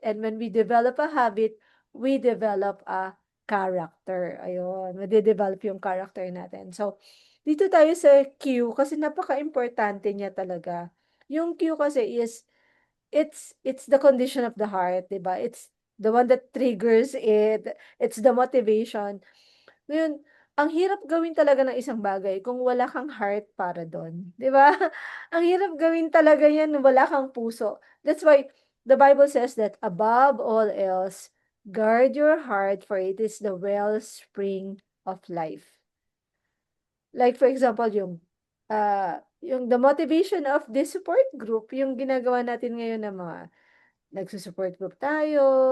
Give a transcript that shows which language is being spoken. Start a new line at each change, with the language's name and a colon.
English: And when we develop a habit, we develop a character.
Filipino: Ayun, made-develop yung character natin. So, dito tayo sa cue kasi napaka-importante niya talaga.
English: Yung cue kasi is it's the condition of the heart, 'di ba? It's the one that triggers it. It's the motivation.
Filipino: Ngayon, ang hirap gawin talaga ng isang bagay kung wala kang heart para doon, 'di ba? Ang hirap gawin talaga 'yan kung wala kang puso.
English: That's why the Bible says that above all else, guard your heart for it is the wellspring of life.
Filipino: Like for example, yung
English: the motivation of this support group,
Filipino: yung ginagawa natin ngayon ng mga nagsu-support group tayo.